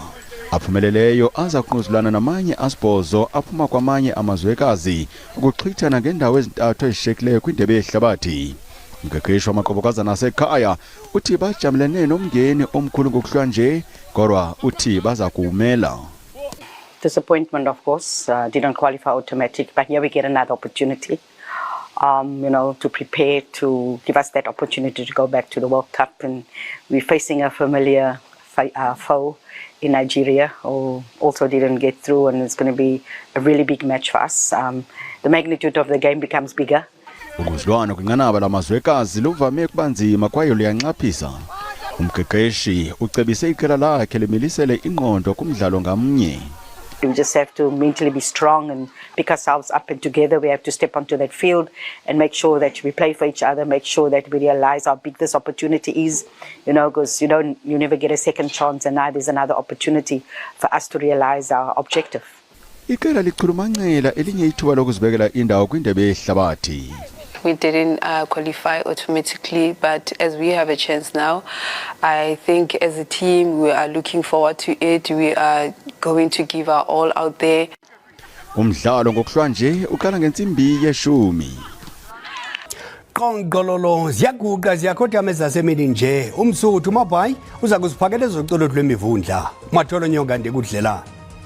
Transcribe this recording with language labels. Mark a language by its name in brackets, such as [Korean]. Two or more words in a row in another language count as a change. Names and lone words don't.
[Xhosa] Aphumeleleyo aza kunquzulana namanye asibhozo aphuma kwamanye amazwekazi ukuxhithana ngendawo ezintathu ezishiyekileyo kwindebe yehlabathi. umqeqeshi wamaqobokazana asekhaya uthi bajabulene nomngeni omkhulu ngokuhlwa nje kodwa uthi baza kuwumela. [English] Disappointment, of course, didn't qualify automatic, but here we get another opportunity, to prepare to give us that opportunity to go back to the World Cup. And we're facing a familiar foe in Nigeria, who also didn't get through, and it's going to be a really big match for us. The magnitude of the game becomes bigger. [Xhosa] Ukuzwana kwinqanaba lamazwekazi luvame kuba nzima kwaye luyanxaphisa. Umqeqeshi ucebise iqela lakhe limilisele ingqondo kumdlalo ngamnye. [English] We just have to mentally be strong and pick ourselves up, and together we have to step onto that field and make sure that we play for each other, make sure that we realize how big this opportunity is, because you never get a second chance, and now there's another opportunity for us to realize our objective. [Xhosa] Iqela lichulumancela elinye ithuba lokuzibekela indawo kwindebe yehlabathi. [English] We didn't qualify automatically, but as we have a chance now, I think as a team we are looking forward to it. We are going to give our all out there. [Xhosa] Umdlalo ngokuhlwa nje uqala ngensimbi ye-10. Qonqololo ziyaguqa ziyakhothama ezasemini nje. Umsuthu Mabhayi uza kuziphakela ezoculo lwemivundla. Matholo Nyonga ndikudlela.